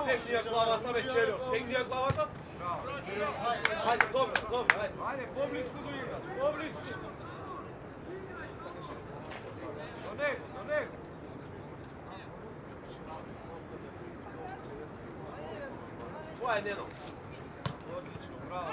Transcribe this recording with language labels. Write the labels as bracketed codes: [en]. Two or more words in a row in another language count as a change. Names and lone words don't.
[mk] Стегни ја главата, бе, Челjo. Стегни ја главата. Ajde, dobro, ajde. Ajde, poblisko do igrač, poblisko. Do nego. [sr] Tvoja je, Neno. [mk] Odlično, bravo.